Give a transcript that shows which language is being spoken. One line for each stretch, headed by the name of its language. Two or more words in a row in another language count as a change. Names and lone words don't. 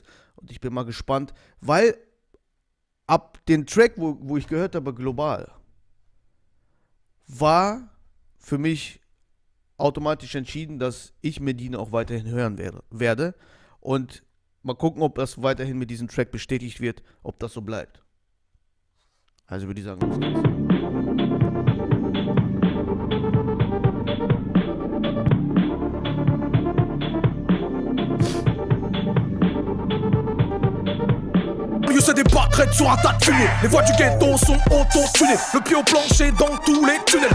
German: Und ich bin mal gespannt, weil ab dem Track, wo ich gehört habe, Global, war für mich automatisch entschieden, dass ich Medina auch weiterhin hören werde. Und mal gucken, ob das weiterhin mit diesem Track bestätigt wird, ob das so bleibt. Also würde ich sagen, los geht's.
French: Se débattraient sur un tas de fumée. Les voix du ghetto sont auto-tunées. Le pied au plancher dans tous les tunnels.